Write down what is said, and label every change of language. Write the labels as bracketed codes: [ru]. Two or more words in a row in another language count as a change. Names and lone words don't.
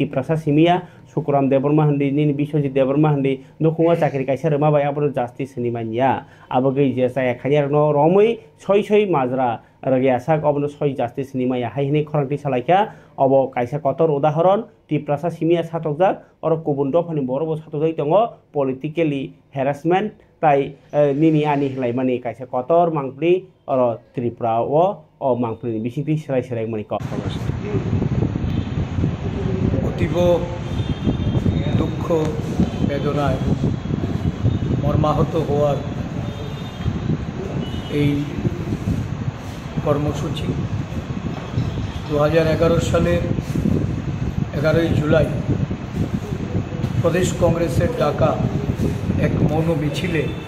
[trp] प्रसा सिमिया सुकुराम देबरमा हन्दी नि बिश्वजित देबरमा हन्दी नखुवा चाकरी कायसा रमा बाय आबनो जस्टिस नि मानिया आबगै जे साय खानियार न रमै सय माजरा रगियासाक अबनो सय जस्टिस नि माया हायनि खरांथि सालायका अब कायसा कतर उदाहरण तिप्रासा सिमिया सातकजाक और गुबुन दफानि बरबो सातकजाय दङ [en] politically harassment [trp] ताई निनि आनि हलायमानि कायसा कतर मांप्लि और त्रिपुराओ अ मांप्लिनि बिसिंति सिराय मानि क [bn] অতীব দুঃখ বেদনা এবং মর্মাহত হওয়ার এই কর্মসূচি 2011 সালের 11 জুলাই প্রদেশ কংগ্রেসের ডাকা এক মৌন মিছিলে